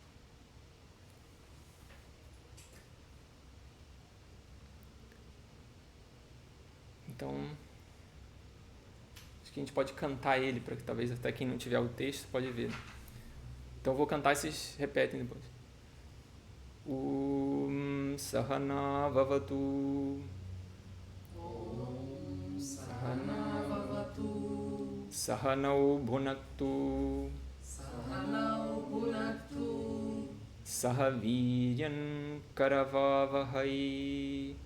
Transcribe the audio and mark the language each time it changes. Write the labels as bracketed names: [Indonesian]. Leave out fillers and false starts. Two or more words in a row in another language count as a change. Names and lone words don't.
[Portuguese] Então, acho que a gente pode cantar ele, para que talvez até quem não tiver o texto pode ver. Então eu vou cantar e vocês repetem depois. [Sanskrit] Sahana Vavatu. Sahana Vavatu. Sahanau Bhunaktu. Sahanau Bhunaktu. Sahaviryan Karavavahai.